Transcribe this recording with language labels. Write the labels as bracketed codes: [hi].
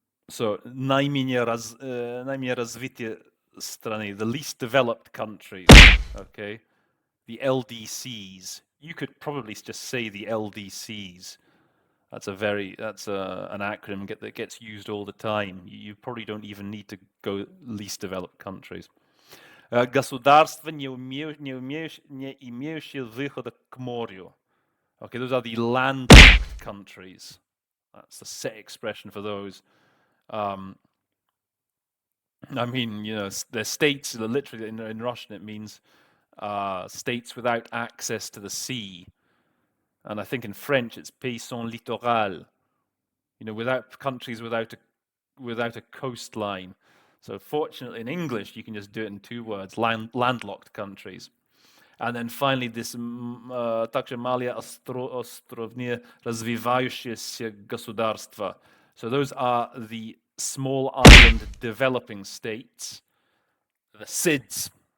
[en] So, [ru] najmniej развитые страны, [en] the least developed countries, okay? The LDCs. You could probably just say the LDCs. That's an acronym that gets used all the time. You probably don't even need to go least developed countries. [ru] Государства, не имеющие выхода к морю. [en] Okay, those are the landlocked countries. That's the set expression for those. I mean, they're states. Literally in Russian, it means states without access to the sea. And I think in French it's [fr] pays sans littoral, [en] without countries without a coastline. So fortunately in English you can just do it in 2 words, landlocked countries. And then finally this [ru] также малые островные развивающиеся государства. [en] So those are the small island developing states, the SIDS.